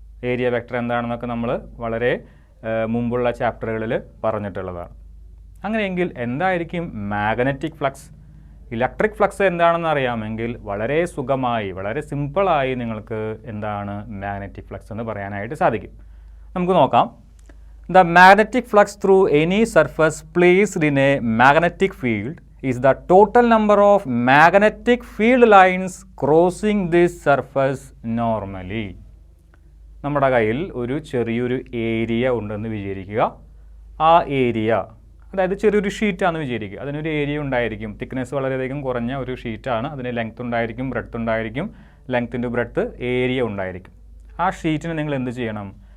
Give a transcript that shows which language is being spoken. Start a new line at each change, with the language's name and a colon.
Malayalam: Area vector എന്താണെന്നൊക്കെ നമ്മൾ വളരെ മുമ്പുള്ള ചാപ്റ്ററുകളിൽ പറഞ്ഞിട്ടുള്ളതാണ്. അങ്ങനെയെങ്കിൽ എന്തായിരിക്കും മാഗ്നറ്റിക് ഫ്ലക്സ്? ഇലക്ട്രിക് ഫ്ലക്സ് എന്താണെന്ന് അറിയാമെങ്കിൽ വളരെ സുഖമായി, വളരെ സിമ്പിളായി നിങ്ങൾക്ക് എന്താണ് മാഗ്നറ്റിക് ഫ്ലക്സ് എന്ന് പറയാനായിട്ട് സാധിക്കും. നമുക്ക് നോക്കാം.
English: The magnetic flux through any surface placed in a magnetic field is the total number of magnetic field lines crossing this surface normally.
Malayalam: നമ്മുടെ കയ്യിൽ ഒരു ചെറിയൊരു ഏരിയ ഉണ്ടെന്ന് വിചാരിക്കുക. ആ ഏരിയ, അതായത് ചെറിയൊരു ഷീറ്റാണെന്ന് വിചാരിക്കുക. അതിനൊരു ഏരിയ ഉണ്ടായിരിക്കും. തിക്നെസ് വളരെയധികം കുറഞ്ഞ ഒരു ഷീറ്റാണ്. അതിന് ലെങ്ത് ഉണ്ടായിരിക്കും, ബ്രെഡ്ത്ത് ഉണ്ടായിരിക്കും. ലെങ്ത്തിൻ്റെ ബ്രെഡ്ത്ത് ഏരിയ ഉണ്ടായിരിക്കും. ആ ഷീറ്റിന് നിങ്ങൾ എന്ത് ചെയ്യണം?